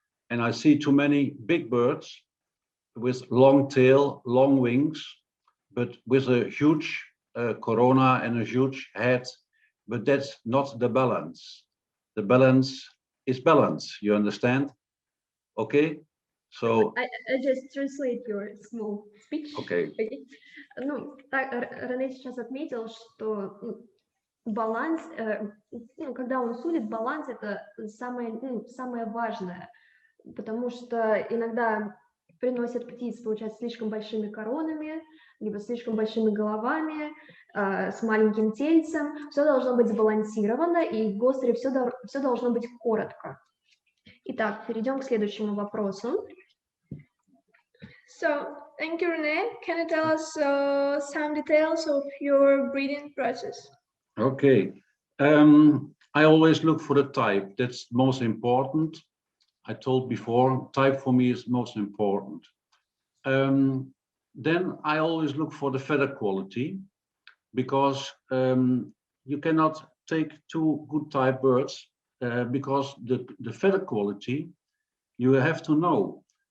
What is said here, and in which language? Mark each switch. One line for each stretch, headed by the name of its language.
English: And I see too many big birds with long tail, long wings, but with a huge corona and a huge head. But that's not the balance. The balance is balance, you understand? Okay? So I just translate your small speech. Okay.
Russian: Рене сейчас отметил, что баланс, когда он судит, баланс это самое важное, потому что иногда приносят птиц, получается, слишком большими коронами, либо слишком большими головами, с маленьким тельцем. Все должно быть сбалансировано, и в Глостере все должно быть коротко. Итак, перейдем к следующему вопросу.
English: So, thank you, René. Can you tell us some details of your breeding process? Okay. I always look for the type. That's most important. I told before, type for me is most important. Then I always look for the feather quality, because you cannot take two good type birds, because the feather quality, you have to know.